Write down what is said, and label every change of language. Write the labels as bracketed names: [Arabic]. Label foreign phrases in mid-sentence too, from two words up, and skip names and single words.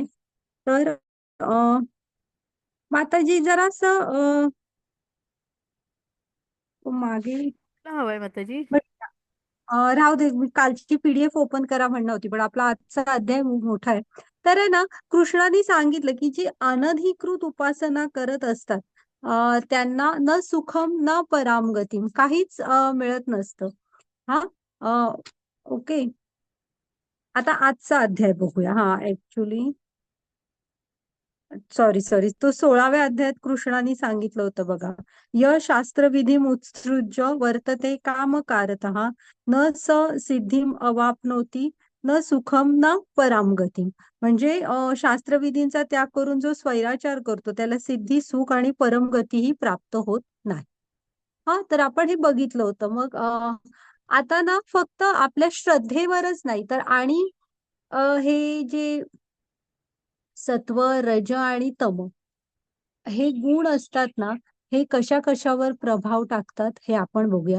[Marathi] तर अ, माताजी जरास मागे, हवंय माताजी. राहू दे, मी कालची [English] PDF open [Marathi] करा म्हणणं होती, पण आपला आजचा अध्याय मोठा आहे. तर आहे ना, कृष्णाने सांगितलं की जी अनधिकृत उपासना करत असतात, त्यांना [Sanskrit] न सुखम न परामगतीम, [Marathi] काहीच मिळत नसतं. हा ओके. आता आजचा अध्याय बघूया. हा [English] actually, sorry sorry, [Marathi] तो 16व्या अध्यायात कृष्णाने सांगितलं होतं बघा. [Sanskrit] य शास्त्रविधी उत्सृज्य वर्तते काम कारतः न स सिद्धिम अवाप्नोती न सुखम न परामगती. [Marathi] म्हणजे शास्त्रविधींचा त्याग करून जो स्वैराचार करतो त्याला सिद्धी, सुख आणि परमगतीही प्राप्त होत नाही. हा, तर आपण हे बघितलं होतं. मग आता ना फक्त आपल्या श्रद्धेवरच नाही, तर आणि हे जे सत्व, रज आणि तम हे गुण असतात ना, हे कशा कशावर प्रभाव टाकतात हे आपण बघूया.